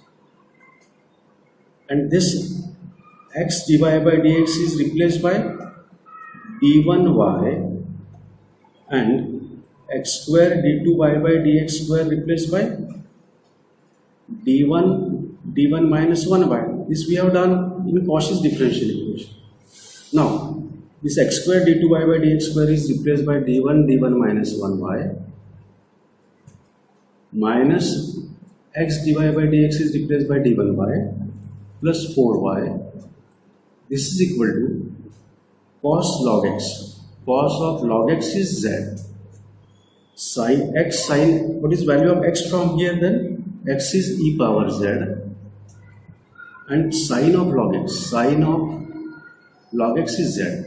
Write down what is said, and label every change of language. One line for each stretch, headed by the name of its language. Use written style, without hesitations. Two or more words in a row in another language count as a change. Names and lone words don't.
English: And this x divided by dx is replaced by d1y and x square d2y by dx square replaced by d1 minus 1y. This we have done in Cauchy's differential equation. Now, this x square d2y by dx square is replaced by d1 minus 1y minus x divided by dx is replaced by d1y plus 4y. This is equal to cos log x. Cos of log x is z. Sin x, sin, what is value of x from here then? X is e power z. And sine of log x. Sine of log x is z.